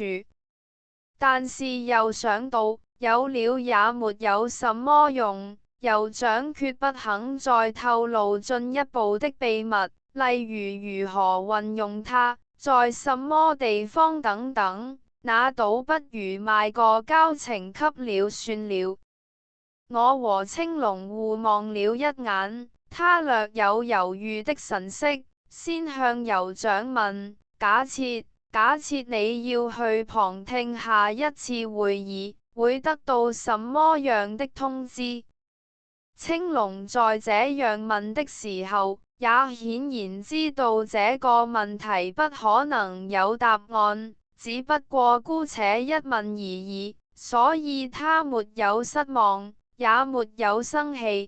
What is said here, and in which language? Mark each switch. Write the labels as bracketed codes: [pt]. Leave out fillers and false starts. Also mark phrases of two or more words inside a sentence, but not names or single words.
[zh] 但是又想到，有了也沒有什麼用，酋長決不肯再透露進一步的秘密，例如如何運用它，在什麼地方等等，那倒不如賣個交情給了算了。我和青龍互望了一眼。他略有猶豫的神色，先向酋長問：假設你要去旁聽下一次會議，會得到什麼樣的通知？青龍在這樣問的時候，也顯然知道這個問題不可能有答案，只不過姑且一問而已，所以他沒有失望，也沒有生氣。